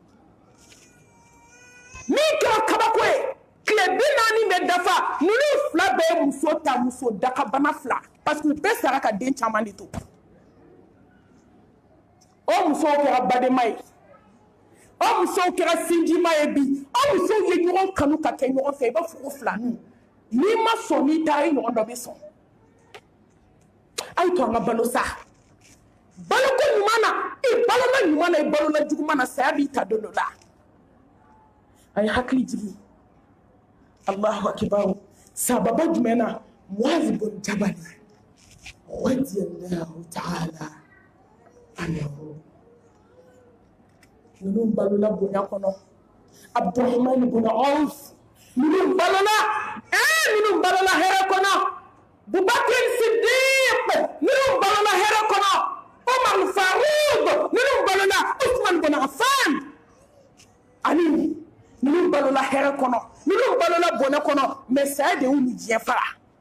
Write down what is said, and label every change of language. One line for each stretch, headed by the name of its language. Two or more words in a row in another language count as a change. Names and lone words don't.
Bambara: min kɛra kabako ye tile 40 bɛ dafa ninnu 2 bɛɛ ye muso ta muso dakabana 2
French: parce que
Bambara: u bɛɛ sara ka den caman de to o muso kɛra badema ye o muso kɛra sinjima ye bi o muso ye ɲɔgɔn kanu ka kɛ ɲɔgɔn fɛ i b'a fɔ ko filani n'i ma sɔn n'i taara i ɲɔgɔn dɔ bɛ sɔn a ye to an ka balo sa baloko ɲuman na i balola ɲuman na i balola juguman na saya b'i ta don dɔ la a ye hakili jigin
Arabic: الله أكبر
Bambara: sababa jumɛn na Muaz bin Jabal
Arabic: رضي الله تعالى عنه
Bambara: ninnu balola bonya kɔnɔ Abdurrahman bin Auf minnu balola hɛrɛ kɔnɔ Bubakr Siddiq minnu balola hɛrɛ kɔnɔ Umar Faruq minnu balola Uthman bin Affan Ali minnu balola hɛrɛ kɔnɔ minnu balola bonya kɔnɔ mais saya de y'u ni diɲɛ fara